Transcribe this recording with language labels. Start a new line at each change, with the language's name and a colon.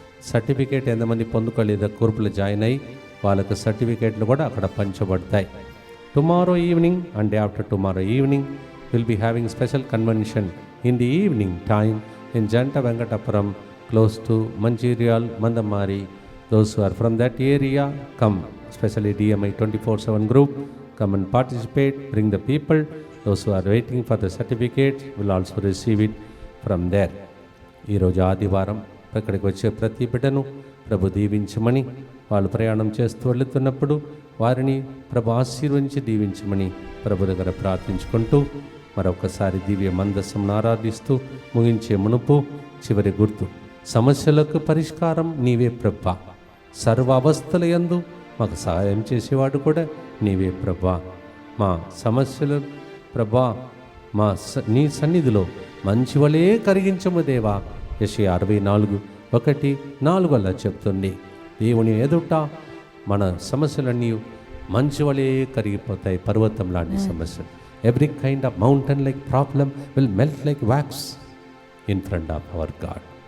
Telugu: Certificate ఎంతమంది పొందుకోలేదో గ్రూపులో join అయ్యి వాళ్ళకు సర్టిఫికేట్లు కూడా అక్కడ పంచబడతాయి.
English: Tomorrow evening and after tomorrow evening will be having special convention in the evening time in Janta Venkatapuram, close to Mancherial, Mandamari. Those who are from that area, come, especially DMI 24/7 group, come and participate, bring the people. Those who are waiting for the certificate will also receive it from there.
Telugu: ఈరోజు ఆదివారం ఇక్కడికి వచ్చే ప్రతి బిడ్డను ప్రభు దీవించమని, వాళ్ళు ప్రయాణం చేస్తూ వెళుతున్నప్పుడు వారిని ప్రభు ఆశీర్వదించి దీవించమని ప్రభు దగ్గర ప్రార్థించుకుంటూ మరొకసారి దివ్య మందస్సును ఆరాధిస్తూ ముగించే మునుపు చివరి గుర్తు: సమస్యలకు పరిష్కారం నీవే ప్రభా, సర్వ అవస్థల యందు మాకు సహాయం చేసేవాడు కూడా నీవే ప్రభా. మా సమస్యలు ప్రభా నీ సన్నిధిలో మంచివలే కరిగించము దేవా. యెషయా 64:1-4 అలా చెప్తుంది. దేవుని ఎదుట మన సమస్యలన్నీ మంచివలే కరిగిపోతాయి, పర్వతం లాంటి సమస్యలు.
English: Every kind of mountain-like problem will melt like wax in front of our God.